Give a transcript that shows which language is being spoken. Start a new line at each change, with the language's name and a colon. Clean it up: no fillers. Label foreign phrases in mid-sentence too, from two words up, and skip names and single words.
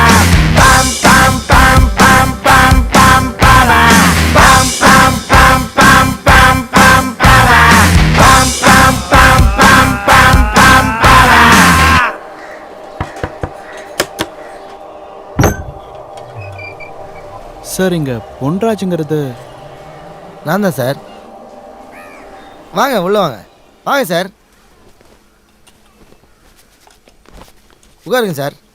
Tamil: pam pam pam pam pam pam para pam pam pam pam pam pam para pam pam pam pam pam pam para. சார், இங்கே பொன்ராஜுங்கிறது நான் தான் சார். வாங்க உள்ள வாங்க. வாங்க சார், உட்காருங்க சார்.